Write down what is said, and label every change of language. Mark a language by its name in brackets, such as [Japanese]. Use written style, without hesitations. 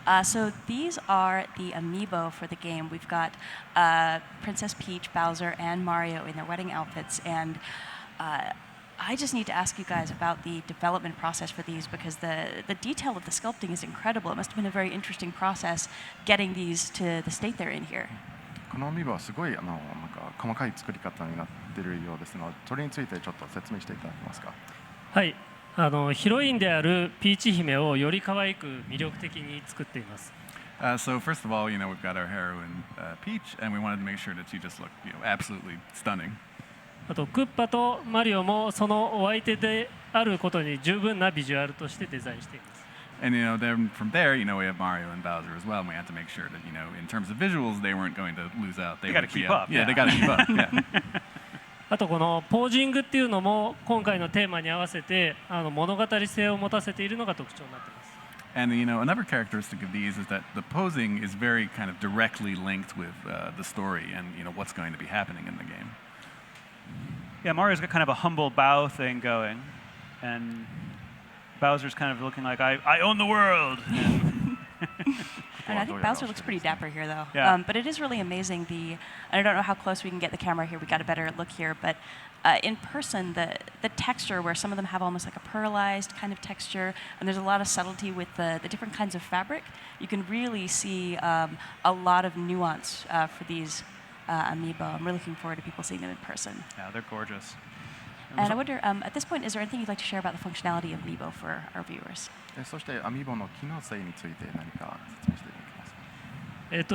[English] So these are the Amiibo for the game. We've got Princess Peach, Bowser, and Mario in their wedding outfits. And I just need to ask you guys about the development process for these, because the detail of the sculpting is incredible. It must have been a very interesting process getting these to the state they're in here. [Japanese] このアミーボはすごいなんか細かい作り方になっているようですので、それについてちょっと説明していただけますか。はい、ヒロインであるピーチ姫をより可愛く魅力的に作っています。 [English] So first of all, we've got our heroine Peach, and we wanted to make sure that she just looked, absolutely stunning. [Japanese] あとクッパとマリオもそのお相手であることに十分なビジュアルとしてデザインしています。 [English] And then from there, we have Mario and Bowser as well, and we had to make sure that, in terms of visuals, they weren't going to lose out. They got to keep up. Yeah, they got to keep up. Yeah. [Japanese] あとこのポージングっていうのも今回のテーマに合わせて物語性を持たせているのが特徴になっています。 [English] And another characteristic of these is that the posing is very kind of directly linked with the story and what's going to be happening in the game. Yeah, Mario's got kind of a humble bow thing going, and Bowser's kind of looking like, I own the world. And I think Bowser looks pretty dapper here, though. Yeah. But it is really amazing. And I don't know how close we can get the camera here. We got a better look here, but in person, the texture, where some of them have almost like a pearlized kind of texture, and there's a lot of subtlety with the different kinds of fabric. You can really see a lot of nuance for these Amiibo. I'm really looking forward to people seeing them in person. Yeah, they're gorgeous. And I wonder, at this point, is there anything you'd like to share about the functionality of Amiibo for our viewers? [Japanese] そしてアミーボの機能性について何か説明していただけますか。